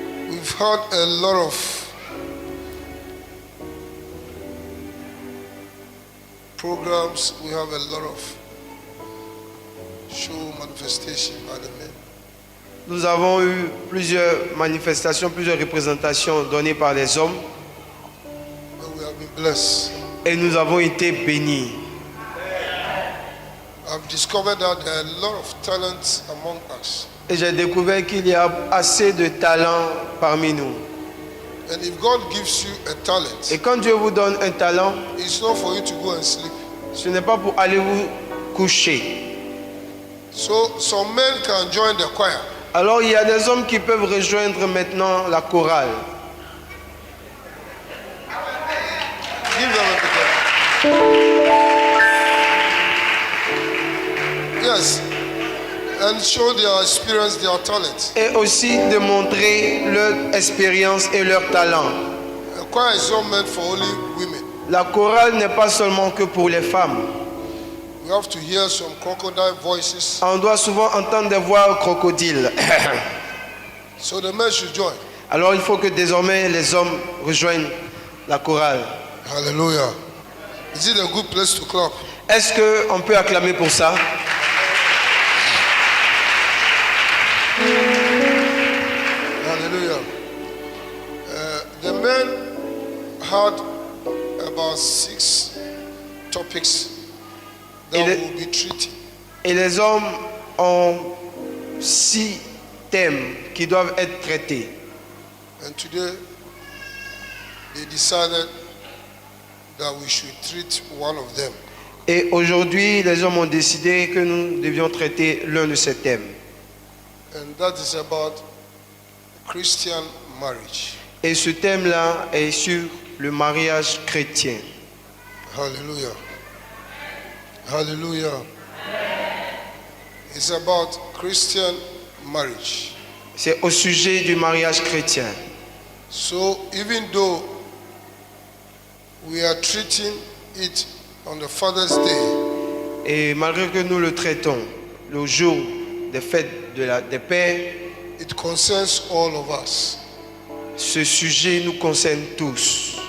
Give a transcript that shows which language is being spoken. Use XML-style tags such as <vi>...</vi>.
<en>we've had a lot of programs. We have a lot of show manifestation by the men.</en> <fr>nous avons eu plusieurs manifestations, plusieurs représentations données par les hommes</fr> <en>And we have been blessed.</en> <fr>et nous avons été bénis.</fr> <en>I've discovered that there are a lot of talents among us.</en> <fr>Et j'ai découvert qu'il y a assez de talents parmi nous.</fr> <en>And if God gives you a talent,</en> <fr>Et quand Dieu vous donne un talent,</fr> <en>it's not for you to go and sleep.</en> <fr>ce n'est pas pour aller vous coucher.</fr> <en>So some men can join the choir.</en> <fr>Alors il y a des hommes qui peuvent rejoindre maintenant la chorale.</fr> <en>Give them a big hand. Yes. And show their experience, their talent.</en> <fr>Et aussi de montrer leur expérience et leur talent.</fr> <en>A choir is not meant for only women.</en> <fr>La chorale n'est pas seulement que pour les femmes.</fr> <en>We have to hear some crocodile voices.</en> <fr>On doit souvent entendre des voix crocodiles.</fr> <en>So the men should join.</en> <fr>Alors il faut que désormais les hommes rejoignent la chorale.</fr> <en>Hallelujah. Is it a good place to clap?</en> <fr>Est-ce qu'on peut acclamer pour ça?</fr> <en>Hallelujah. The men had about 6 topics that</en> <fr>Et le-</fr> <en>will be treated.</en> <fr>Et les hommes ont 6 thèmes qui doivent être traités.</fr> <en>And today, they decided that we should treat one of them.</en> <fr>Et aujourd'hui, les hommes ont décidé que nous devions traiter l'un de ces thèmes.</fr> <en>And that is about Christian marriage.</en> <fr>Et ce thème-là est sur le mariage chrétien.</fr> <en>Hallelujah. Hallelujah. It's about Christian marriage.</en> <fr>C'est au sujet du mariage chrétien.</fr> <en>So even though we are treating it on the Father's Day,</en> <fr>Et malgré que nous le traitons le jour des fêtes des pères,</fr> <en>it concerns all of us.</en> <fr>ce sujet nous concerne tous.</fr>